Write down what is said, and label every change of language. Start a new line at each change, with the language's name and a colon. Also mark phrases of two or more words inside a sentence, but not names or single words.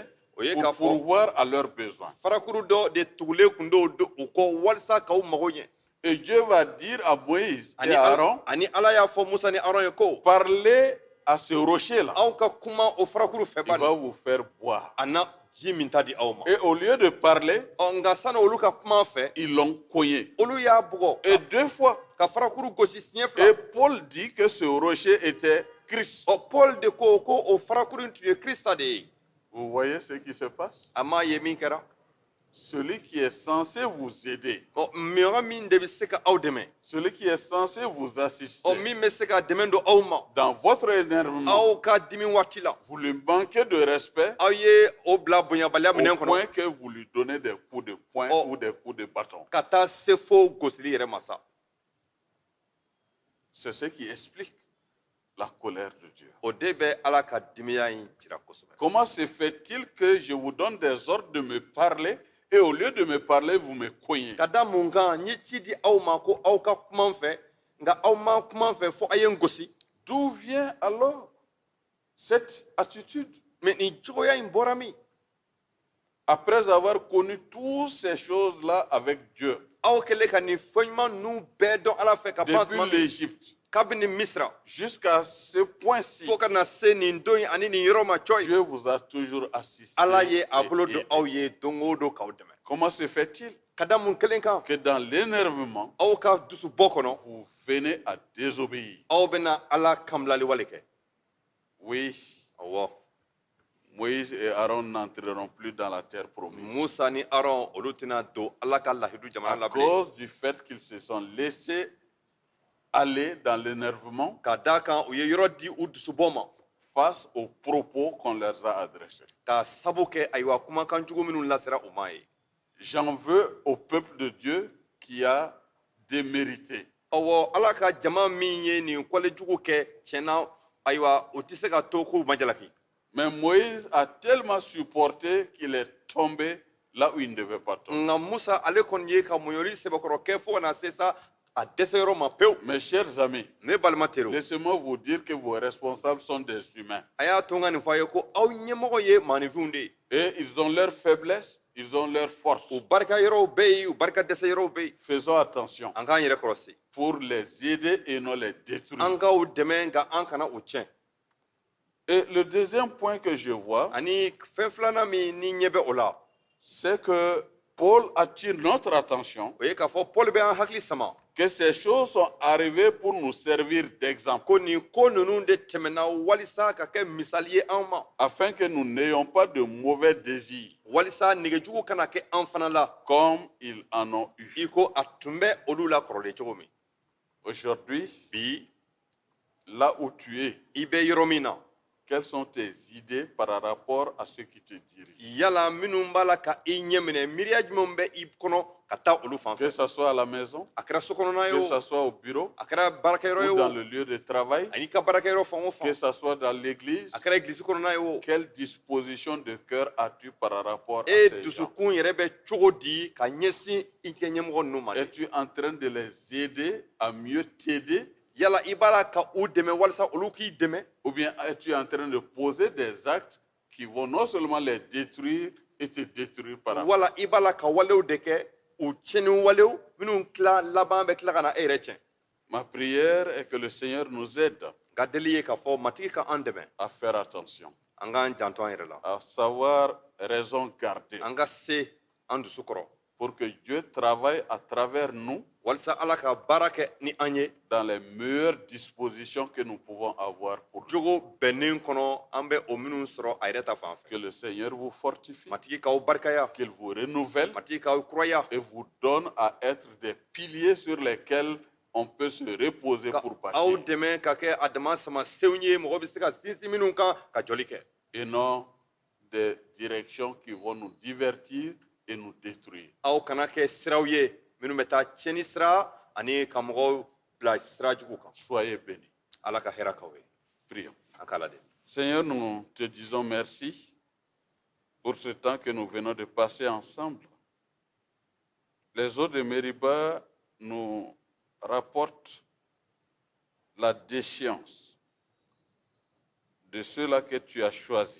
French: Oye, pour
Bambara: k'a fɔ-
French: pourvoir à leurs besoins.
Bambara: farakuru dɔ de tugulen kun do u kɔ walisa k'aw mago ɲɛ
French: Et Dieu va dire à Moïse et
Bambara: ani
French: à
Bambara: Ala-
French: Aaron,
Bambara: ani Ala y'a fɔ Musa ni Aron ye ko
French: parlez à ce rocher-là.
Bambara: aw ka kuma o farakuru fɛ
French: Il
Bambara: bani
French: va vous faire boire.
Bambara: a na ji min ta di aw ma
French: Et au lieu de parler,
Bambara: nka sani olu ka kuma fɛ
French: ils l'ont cogné.
Bambara: olu y'a bugɔ
French: Et deux fois.
Bambara: ka farakuru gosi siɲɛ
French: Et
Bambara: fila
French: Paul dit que ce rocher était Christ.
Bambara: Paul de ko o farakuru in tun ye Krista de ye
French: Vous voyez ce qui se passe?
Bambara: a m'a ye min kɛra
French: Celui qui est censé vous aider,
Bambara: miyɔrɔ min de bɛ se ka aw dɛmɛ
French: celui qui est censé vous assister
Bambara: min bɛ se ka dɛmɛ don aw ma
French: dans votre énervement,
Bambara: aw ka dimi waati la
French: vous lui manquez de respect
Bambara: aw ye o bila bonyabaliya minɛn
French: au
Bambara: kɔnɔ
French: point que vous lui donnez des coups de poing Oh. ou des coups de bâton.
Bambara: ka taa se fo gosili yɛrɛ ma sa
French: C'est ce qui explique la colère de Dieu.
Bambara: o de bɛ Ala ka dimiya in jira kosɛbɛ
French: Comment se fait-il que je vous donne des ordres de me parler et au lieu de me parler, vous me cognez?
Bambara: ka da mun kan n ye ci di aw ma ko aw ka kuma n fɛ nka aw ma kuma n fɛ fo a ye n gosi
French: D'où vient alors cette attitude?
Bambara: mɛ nin cogoya in bɔra min
French: Après avoir connu toutes ces choses-là avec Dieu,
Bambara: aw kɛlen ka nin fɛn ɲuman ninnu bɛɛ dɔn Ala fɛ ka ban
French: depuis
Bambara: tuma min
French: l'Égypte
Bambara: kabini Misira
French: jusqu'à ce point-ci,
Bambara: fo ka na se nin don in ani nin yɔrɔ ma cɔyi
French: Dieu vous a toujours assisté.
Bambara: Ala ye a
French: et
Bambara: bolo don
French: aidé.
Bambara: aw ye don o don k'aw dɛmɛ
French: Comment se fait-il
Bambara: ka da mun kelen kan
French: que dans l'énervement,
Bambara: aw ka dusu bɔ kɔnɔ
French: vous venez à désobéir?
Bambara: aw bɛna Ala kambilali wale kɛ
French: Oui,
Bambara: awɔ
French: Moïse et Aaron n'entreront plus dans la terre promise
Bambara: Musa ni Aron olu tɛna don Ala ka lahidu jamana
French: à
Bambara: la bilen
French: cause du fait qu'ils se sont laissés aller dans l'énervement
Bambara: ka da kan u ye yɔrɔ di u dusubɔ ma
French: face aux propos qu'on leur a adressés.
Bambara: ka sabu kɛ ayiwa kumakan jugu minnu lasera u ma ye
French: J'en veux au peuple de Dieu qui a démérité.
Bambara: awɔ Ala ka jama min ye nin kɔle jugu kɛ tiɲɛna ayiwa u tɛ se ka to k'u ma jalaki
French: Mais Moïse a tellement supporté qu'il est tombé là où il ne devait pas tomber.
Bambara: nka Musa ale kɔni ye ka muɲɔli sɛbɛkɔrɔ kɛ fo ka na se sa a dɛsɛyɔrɔ ma pewu
French: Mes chers amis,
Bambara: ne balima teriw
French: laissez-moi vous dire que vos responsables sont des humains.
Bambara: a y'a to n ka nin fɔ a ye ko aw ɲɛmɔgɔ ye maaninfinw de ye
French: Et ils ont leur faiblesse, ils ont leur force.
Bambara: u barika yɔrɔw bɛ yen u barika dɛsɛ yɔrɔw bɛ yen
French: Faisons attention
Bambara: an k'an yɛrɛ kɔlɔsi
French: pour les aider et non les détruire.
Bambara: an k'aw dɛmɛ nka an kana u tiɲɛ
French: Et le deuxième point que je vois,
Bambara: ani fɛn filanan min ni ɲɛ bɛ o la
French: c'est que Paul attire notre attention
Bambara: o ye k'a fɔ Paul bɛ an hakili sama
French: que ces choses sont arrivées pour nous servir d'exemple,
Bambara: ko nin ko ninnu de tɛmɛna walisa ka kɛ misali ye an ma
French: afin que nous n'ayons pas de mauvais désirs
Bambara: walisa nɛgɛjugu kana kɛ an fana la
French: comme ils en ont eu.
Bambara: i ko a tun bɛ olu la kɔrɔlen cogo min
French: Aujourd'hui,
Bambara: bi
French: là où tu es,
Bambara: i bɛ yɔrɔ min na
French: quelles sont tes idées par rapport à ceux qui te dirigent?
Bambara: yala minnu b'a la ka i ɲɛ minɛ miiriya jumɛn bɛ i kɔnɔ ka taa olu fan
French: Que
Bambara: fɛ
French: ce soit à la maison,
Bambara: a kɛra sokɔnɔna ye
French: que ce
Bambara: o
French: soit au bureau,
Bambara: a kɛra baarakɛyɔrɔ ye
French: ou dans
Bambara: o
French: le lieu de travail,
Bambara: ani ka baarakɛyɔrɔ fan o
French: que
Bambara: fan
French: ce soit dans l'église,
Bambara: a kɛra egilisi kɔnɔna ye o
French: quelle disposition de cœur as-tu par rapport à
Bambara: e
French: ces gens?
Bambara: dusukun yɛrɛ bɛ cogo di ka ɲɛsin i kɛ ɲɛmɔgɔ ninnu ma de
French: Es-tu en train de les aider à mieux t'aider?
Bambara: yala i b'a la ka u dɛmɛ walasa olu k'i dɛmɛ
French: Ou bien es-tu en train de poser des actes qui vont non seulement les détruire et te détruire par rapport?
Bambara: wala i b'a la ka walew de kɛ u tiɲɛni walew minnu laban bɛ tila ka na e yɛrɛ tiɲɛ
French: Ma prière est que le Seigneur nous aide
Bambara: nka deli ye k'a fɔ matigi ka an dɛmɛ
French: à faire attention,
Bambara: an k'an janto an yɛrɛ la
French: à savoir raison garder,
Bambara: an ka se an dusu kɔrɔ
French: pour que Dieu travaille à travers nous
Bambara: walasa ala ka baara kɛ ni an ye
French: dans les meilleures dispositions que nous pouvons avoir pour lui.
Bambara: jogo bɛnnen kɔnɔ an bɛ o minnu sɔrɔ a yɛrɛ ta fan
French: Que
Bambara: fɛ
French: le Seigneur vous fortifie,
Bambara: matigi k'aw barikaya
French: qu'il vous renouvelle
Bambara: matigi k'aw kuraya
French: et vous donne à être des piliers sur lesquels on peut se reposer
Bambara: ka
French: pour
Bambara: aw
French: bâtir,
Bambara: dɛmɛ ka kɛ a dama sama senw ye mɔgɔ bɛ se ka sinsin minnu kan ka jɔli kɛ
French: et non des directions qui vont nous divertir et nous détruire.
Bambara: aw kana kɛ siraw ye minnu bɛ taa tiɲɛni sira ani ka mɔgɔw bila sira jugu kan
French: Soyez bénis.
Bambara: ala ka hɛrɛ k'aw ye
French: Prions.
Bambara: an k'a lajɛ
French: Seigneur, nous te disons merci pour ce temps que nous venons de passer ensemble. Les eaux de Mériba nous rapportent la déchéance de ceux-là que tu as choisis.